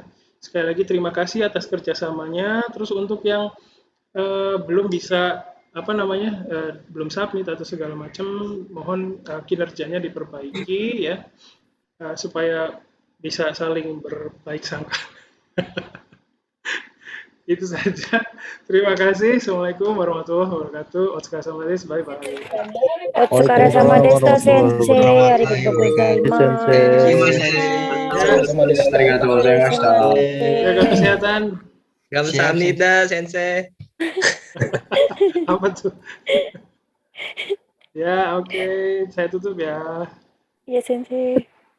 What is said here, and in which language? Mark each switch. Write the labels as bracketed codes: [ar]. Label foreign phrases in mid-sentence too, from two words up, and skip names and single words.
[id] Sekali lagi terima kasih atas kerjasamanya. Terus untuk yang belum bisa apa namanya belum submit atau segala macam, mohon kinerjanya diperbaiki ya supaya bisa saling berbaik sangka. Itu saja. Terima kasih. [ar] السلام عليكم ورحمة الله وبركاته. [ja] お疲れ様です. [en] Bye bye. [ja] お疲れ様です、先生。ありがとうございます. [id] Jaga kesehatan. [ko] Kamsahamnida, Sensei. [id] Apa tuh? Ya, oke. Saya tutup ya. Iya, Sensei.